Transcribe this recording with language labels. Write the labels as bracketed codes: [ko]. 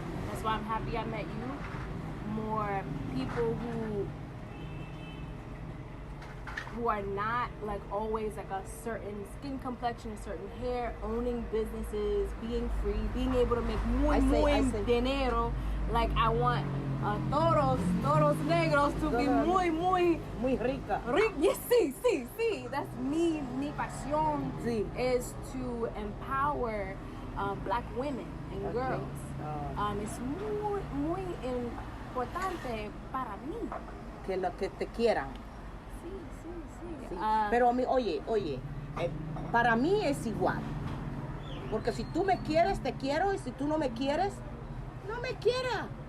[en] That's why I'm happy I met you. More people who are not like always like a certain skin complexion, a certain hair, owning businesses, being free, being able to make [es] muy dinero. [en] Like I want [es] toros negros [en] to be muy [es] rica. [en] Yes, sí. That's [es] mi pasión [en] is to empower black women and girls. [es] Es muy importante para mí. Que te quieran. Sí. Pero a mí, oye, para mí es igual. Porque si tú me quieres, te quiero, y si tú no me quieres, no me quiera.